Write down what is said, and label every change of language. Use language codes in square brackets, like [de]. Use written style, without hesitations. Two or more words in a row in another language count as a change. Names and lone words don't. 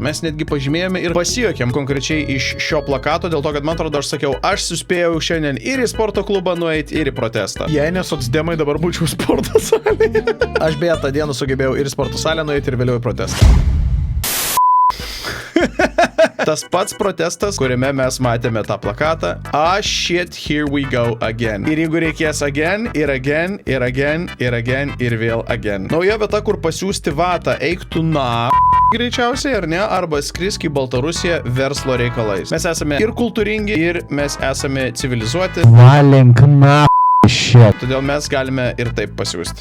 [lt] Mes netgi pažymėjome ir pasijuokėm konkrečiai iš šio plakato, dėl to, kad man atrodo, aš sakiau, aš suspėjau šiandien ir į sporto klubą nueiti, ir į protestą. Jei ne socdemai, dabar būčiau sporto salėje. Aš beje tą dieną sugebėjau ir į sporto salę nueiti, ir vėliau į protestą. Tas pats protestas, kuriame mes matėme tą plakatą. [en] Shit, here we go again. [lt] Ir jeigu reikės again, ir again, ir again, ir again, ir vėl again. Nauja vieta, kur pasiųsti vatą, eik tu greičiausiai, ar ne, arba skrisk į Baltarusiją verslo reikalais. Mes esame ir kultūringi, ir mes esame civilizuoti. Valink Todėl mes galime ir taip pasiūsti.